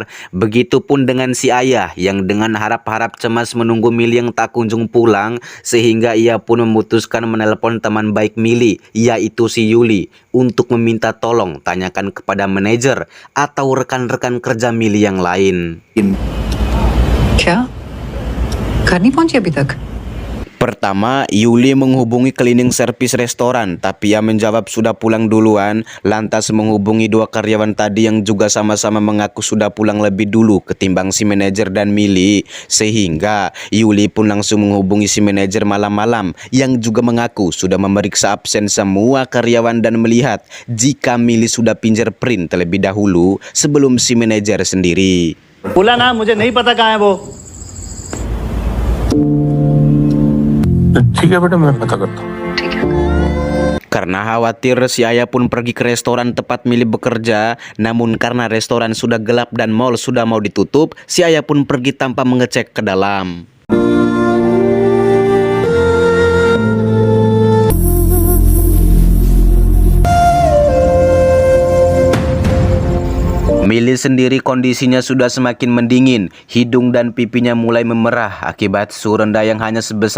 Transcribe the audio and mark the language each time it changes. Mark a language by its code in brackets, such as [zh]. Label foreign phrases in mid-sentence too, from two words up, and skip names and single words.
[id] Begitupun dengan si ayah yang dengan harap-harap cemas menunggu Mili yang tak kunjung pulang, sehingga ia pun memutuskan menelpon teman baik Mili, yaitu si Yuli, untuk meminta tolong tanyakan kepada manajer atau rekan-rekan kerja Mili yang lain. [hi] क्या घर नहीं पहुंची अभी तक? [id] Pertama, Yuli menghubungi [en] cleaning service [id] restoran, tapi ia menjawab sudah pulang duluan, lantas menghubungi 2 karyawan tadi yang juga sama-sama mengaku sudah pulang lebih dulu ketimbang si manajer dan Mili, sehingga Yuli pun langsung menghubungi si manajer malam-malam yang juga mengaku sudah memeriksa absen semua karyawan dan melihat jika Mili sudah fingerprint terlebih dahulu sebelum si manajer sendiri. [hi] बोला ना मुझे नहीं पता कहाँ है वो. ठीक है बेटा, मैं पता करता हूँ. [id] Karena khawatir, si ayah pun pergi ke restoran tempat Mili bekerja. Namun karena restoran sudah gelap dan mall sudah mau ditutup, si ayah pun pergi tanpa mengecek ke dalam. Mili sendiri kondisinya sudah semakin mendingin, hidung dan pipinya mulai memerah akibat suhu rendah yang hanya sebesar